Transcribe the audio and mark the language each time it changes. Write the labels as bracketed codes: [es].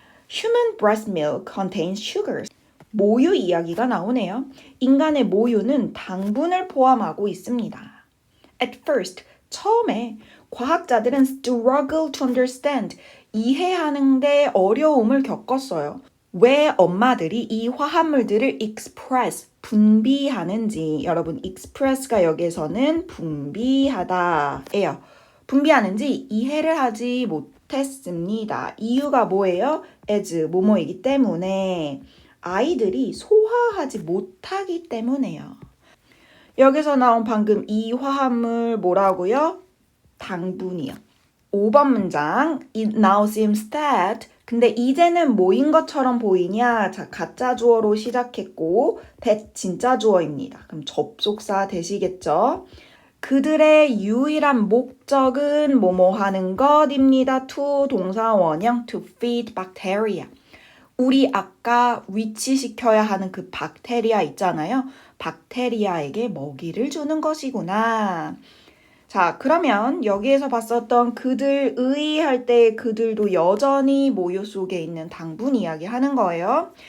[en] Human breast milk contains sugars. [ko] 모유 이야기가 나오네요. 인간의 모유는 당분을 포함하고 있습니다. [en] At first, [ko] 처음에 과학자들은 [en] struggle to understand, [ko] 이해하는데 어려움을 겪었어요. 왜 엄마들이 이 화합물들을 express, 분비하는지. 여러분, express가 여기에서는 분비하다예요. 분비하는지 이해를 하지 못했습니다. 이유가 뭐예요? as, 뭐뭐이기 때문에. 아이들이 소화하지 못하기 때문에요. 여기서 나온 방금 이 화합물 뭐라고요? 당분이요. 5번 문장. [en] It now seems that. [ko] 근데 이제는 뭐인 것처럼 보이냐? 자, 가짜 주어로 시작했고 that 진짜 주어입니다. 그럼 접속사 되시겠죠? 그들의 유일한 목적은 뭐뭐 하는 것입니다. to 동사 원형 [en] to feed bacteria. [ko] 우리 아까 위치시켜야 하는 그 박테리아 있잖아요. 박테리아에게 먹이를 주는 것이구나. 자, 그러면 여기에서 봤었던 그들의 할 때 그들도 여전히 모유 속에 있는 당분 이야기 하는 거예요.